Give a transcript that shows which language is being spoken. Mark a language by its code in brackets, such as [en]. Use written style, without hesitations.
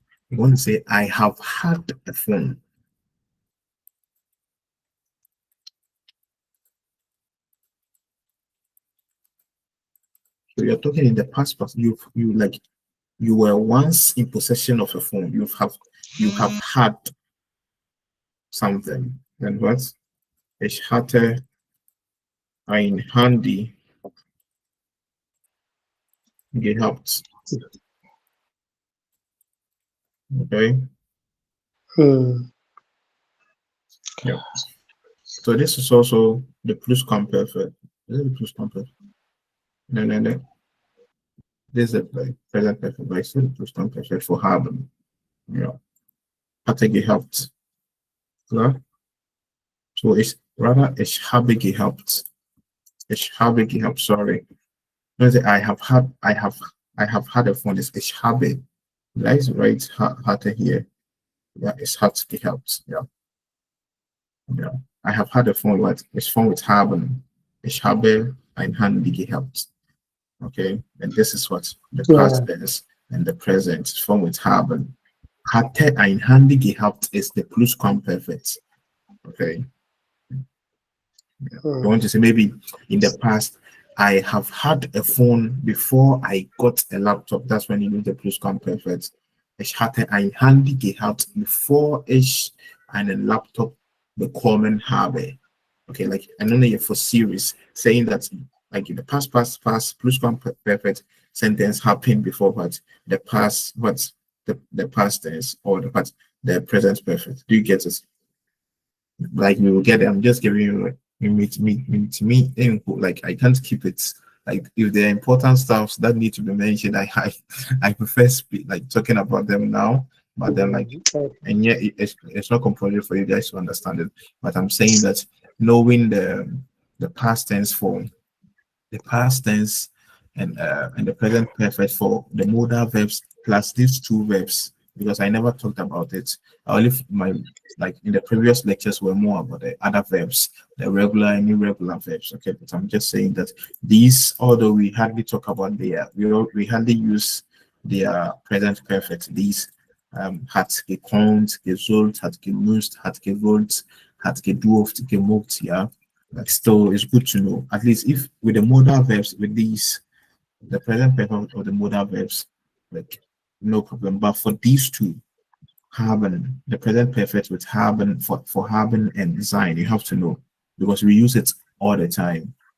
[en] You want to say I have had a phone. So you're talking in the past, but you were once in possession of a phone. You have had something. Then what? [de] Ich hatte ein Handy gehabt. [en] Okay. Yeah. So this is also the plusquamperfect. Is it the plusquamperfect? No. This is the present perfect, but it's still the plusquamperfect for haben. Yeah. [de] Hatte gehabt. Klar? So ich habe gehabt. Ich habe gehabt, sorry. [en] No, I have had a phone. It's [de] ich habe. [en] That is right. Hatte here. Yeah, it's [de] hat gehabt. [en] Yeah. Yeah. I have had a phone. What? It's phone with haben. [de] Ich habe ein Handy gehabt. [en] Okay. And this is what the past tense and the present is phone with haben. [de] Hatte ein Handy gehabt [en] is the plusquamperfekt. Okay. Yeah. I want to say maybe in the past I have had a phone before I got a laptop. That's when you use the plusquamperfekt. [de] Ich hatte ein Handy gehabt, bevor ich einen Laptop bekommen habe. [en] Okay, like I don't know for series saying that like in the past plusquamperfekt sentence happened before what the past the past tense or the present perfect. Do you get it? Like we will get it. I'm just giving you like to me info. Like I can't keep it. Like if there are important stuff that need to be mentioned, I prefer like talking about them now. But then like and yet it's not compulsory for you guys to understand it. But I'm saying that knowing the past tense form, the past tense and the present perfect for the modal verbs plus these two verbs, because I never talked about it. I only like in the previous lectures were more about the other verbs, the regular and irregular verbs. Okay, but I'm just saying that these, although we hardly talk about we hardly use their present perfect. These [de] hat gekonnt, gesollt, hat gemusst, hat gewollt, hat gedurft, gemocht. [en] Yeah, like still it's good to know. At least if with the modal verbs with these, the present perfect or the modal verbs, like no problem. But for these two, haben, the present perfect with haben for haben and sein, you have to know because we use it all the time.